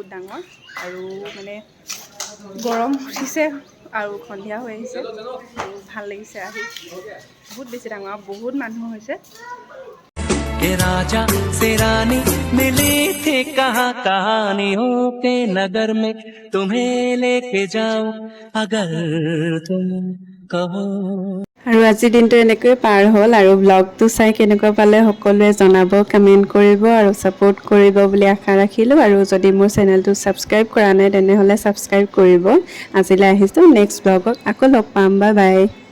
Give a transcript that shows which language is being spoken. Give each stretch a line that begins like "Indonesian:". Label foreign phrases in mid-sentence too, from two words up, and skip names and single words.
Assamese: ডাঙৰ, আৰু মানে গৰম উঠিছে আৰু সন্ধিয়া হৈ আহিছে, আৰু ভাল লাগিছে আহি, বহুত বেছি ডাঙৰ আৰু বহুত মানুহ হৈছে।
Hindi: के राजा से रानी मिले थे कहाँ कहानियों के नगर में तुम्हें लेके जाऊं अगर तुम कहो।
Assamese: আৰু আজিৰ দিনটো এনেকৈ পাৰ হ'ল, আৰু ব্লগটো চাই কেনেকুৱা পালে সকলোৱে জনাব, কমেণ্ট কৰিব আৰু ছাপোৰ্ট কৰিব বুলি আশা ৰাখিলোঁ। আৰু যদি মোৰ চেনেলটো ছাবস্ক্ৰাইব কৰা নাই তেনেহ'লে ছাবস্ক্ৰাইব কৰিব। আজিলৈ আহিছোঁ, নেক্সট ব্লগত আকৌ লগ পাম, বাই বাই।